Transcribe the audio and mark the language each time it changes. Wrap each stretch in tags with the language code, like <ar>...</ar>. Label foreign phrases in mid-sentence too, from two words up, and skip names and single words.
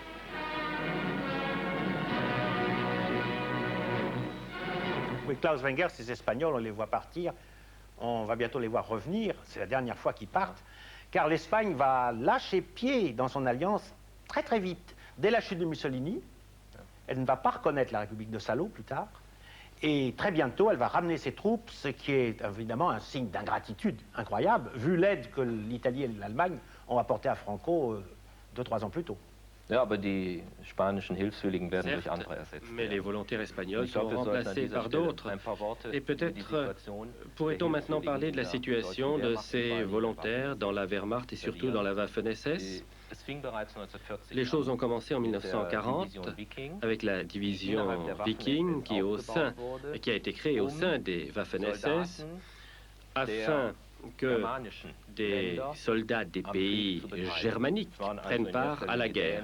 <fr>Oui, Klaus Wenger, ces Espagnols, on les voit partir, on va bientôt les voir revenir, c'est la dernière fois qu'ils partent, car l'Espagne va lâcher pied dans son alliance très très vite. Dès la chute de Mussolini, elle ne va pas reconnaître la République de Salo plus tard, et très bientôt elle va ramener ses troupes, ce qui est évidemment un signe d'ingratitude incroyable, vu l'aide que l'Italie et l'Allemagne ont apportée à Franco 2-3 ans plus tôt.</fr> <de>Ja, aber die spanischen Hilfswilligen werden durch</de> <fr>Certes,</fr> <de>andere ersetzt.</de> <fr>mais les volontaires espagnols sont remplacés par d'autres. Et peut-être pourrait-on maintenant parler de la situation de ces volontaires dans la Wehrmacht et surtout dans la Waffen-SS. Les choses ont commencé en 1940 avec la division Viking qui a été créée au sein des Waffen-SS afin que des soldats des pays germaniques prennent part à la guerre.</fr>